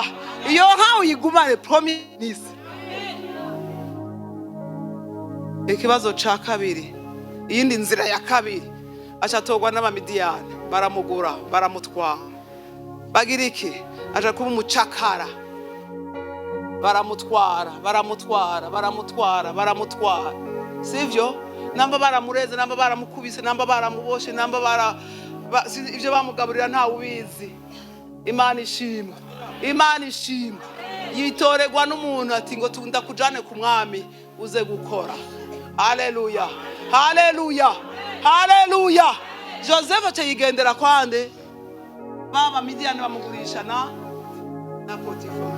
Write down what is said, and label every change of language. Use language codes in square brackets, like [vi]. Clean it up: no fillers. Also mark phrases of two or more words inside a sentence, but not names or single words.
[rn] Iyo nkaho yigumane [fr] premier ministre. [rn] Ikibazo ca kabiri, iyindi nzira ya kabiri, acatogwa n'abamidiyani, baramugura, baramutwara. Bagira iki? Aja kuba umucakara. Baramutwara. Sivyo? Namba baramureze, namba baramukubise, namba baramuboshe, namba ivyo bamugaburira nta ubizi. Imana ishimwe, Imana ishimwe. Yitoregwa n'umuntu ati ngo ndakujane ku mwami uze gukora. Haleluya, haleluya, haleluya. Joseph acayigendera kwande, baba Midiyani bamugurisha na Potifari.